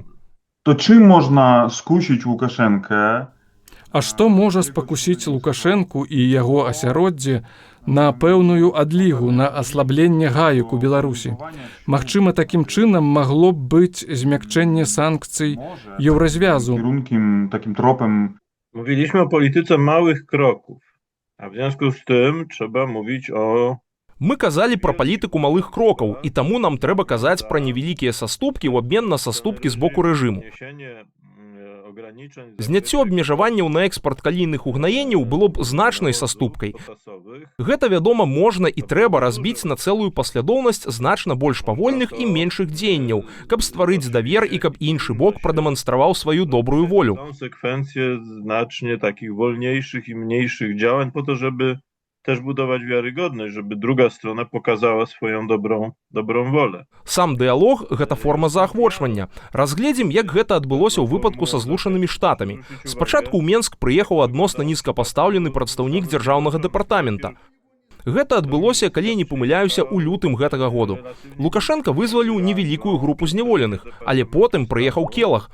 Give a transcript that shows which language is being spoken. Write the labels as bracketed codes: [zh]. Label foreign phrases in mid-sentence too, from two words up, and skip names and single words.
[be] То чым можна скусіць Лукашенка? А што можа спакусіць Лукашэнку і яго асяроддзе на пэўную адлігу, на аслабленне гаек у Беларусі? Магчыма, такім чынам магло б быць змякчэнне санкцый еўразвязу. [pl] Takim tropem. Mówiliśmy o polityce małych kroków, a w związku z tym trzeba mówić o... [be] Мы казалі пра палітыку малых крокаў, і таму нам трэба казаць пра невялікія саступкі ў абмен на саступкі з боку рэжыму. Зняццё абмежаванняў на экспарт калійных угнаенняў было б значнай саступкай. Гэта, вядома, можна і трэба разбіць на цэлую паслядоўнасць значна больш павольных і меншых дзеянняў, каб стварыць давер і каб іншы бок прадэманстраваў сваю добрую волю. [pl] Konsekwencje znacznie takich wolniejszych i mniejszych działań po to, żeby też budować wiarygodność, żeby druga strona pokazała swoją dobrą wolę. [be] Сам дыялог – гэта форма заахвочвання. Разгледзім, як гэта адбылося ў выпадку са Злучанымі Штатамі. Спачатку ў Менск прыехаў адносна нізкапастаўлены прадстаўнік дзяржаўнага дэпартамента. Гэта адбылося, калі не памыляюся, у лютым гэтага году. Лукашенка вызваліў невялікую групу зняволеных, але потым прыехаў Келаг.